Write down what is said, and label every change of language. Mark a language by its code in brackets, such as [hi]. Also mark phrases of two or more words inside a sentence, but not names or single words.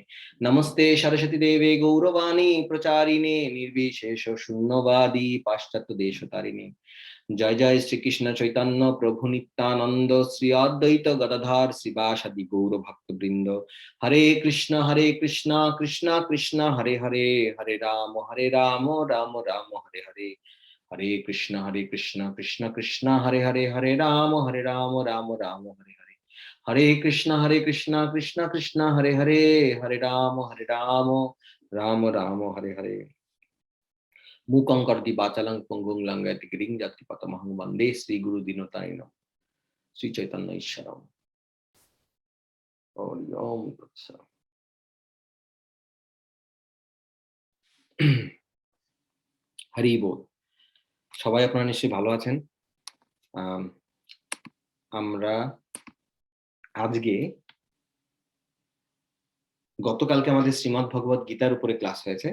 [sa] নমস্তে সরস্বতী দেবে গৌরবাণী প্রচারিণে নির্বিশেষ শূন্যবাদী পাশ্চাত্য দেশতারিণে। জয় জয় শ্রীকৃষ্ণ চৈতন্য প্রভু নিত্যানন্দ শ্রী অদ্বৈত গদাধর শিবাসাদি গৌর ভক্তবৃন্দ। হরে কৃষ্ণ কৃষ্ণ কৃষ্ণ হরে হরে, হরে রাম রাম রাম হরে হরে। হরে কৃষ্ণ কৃষ্ণ কৃষ্ণ হরে হরে, হরে রাম রাম রাম হরে হরে। হরে কৃষ্ণ কৃষ্ণ কৃষ্ণ হরে হরে, হরে রাম রাম রাম হরে হরে। मूकं करोति वाचालं पङ्गुं लङ्घयति गिरिं यत्कृपातमहं वन्दे श्रीगुरुदीनतारिणं श्रीचैतन्य ईश्वरम्। हरि ओम तत्सत्। [bn] হরি বল। সবাই আপনারা নিশ্চয়ই ভালো আছেন। আমরা আজকে গতকালকে আমাদের শ্রীমদ্ ভগবত গীতার উপরে ক্লাস হয়েছে।